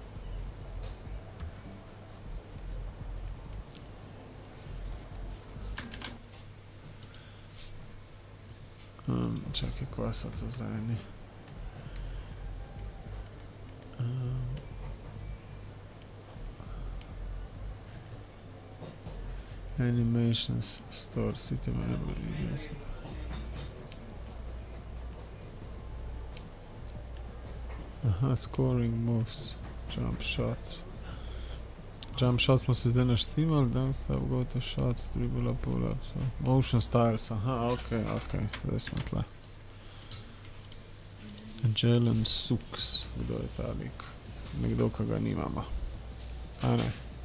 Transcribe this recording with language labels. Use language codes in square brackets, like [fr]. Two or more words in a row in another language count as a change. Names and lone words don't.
[sl] Čakaj, kva so to za eni? [en] Animations, store, city memory, aha, scoring moves, jump shots. Jump shots [sl] smo se zdaj naštimali, [en] dunk step, go to shots, dribble, pull up, motion styles, [sl] aha, ok, zdaj smo tle. Jalen Suggs, kdo je ta lik? Nekdo, ko ga nimamo. A ne.